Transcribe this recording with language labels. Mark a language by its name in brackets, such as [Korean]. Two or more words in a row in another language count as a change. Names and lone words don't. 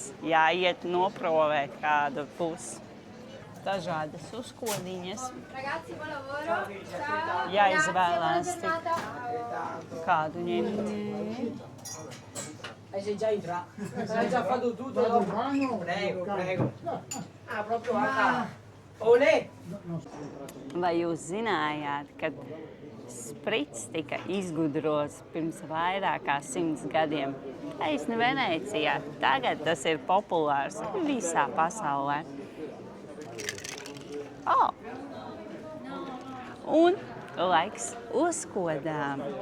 [Latvian] Jāiet noprovēt kādu pusi. Dažādas uzkodiņas. Jāizvēlās tik kādu ņemt. [Italian] Sei già entrato? Hai già fatto tutto? Prego. Ah, proprio a Olé! [Latvian] Vai jūs zinājāt, ka sprits tika izgudrots pirms vairāk kā 100 gadiem? Taisni Venēcijā. Tagad tas ir populārs visā pasaulē. Un laiks uzkodām.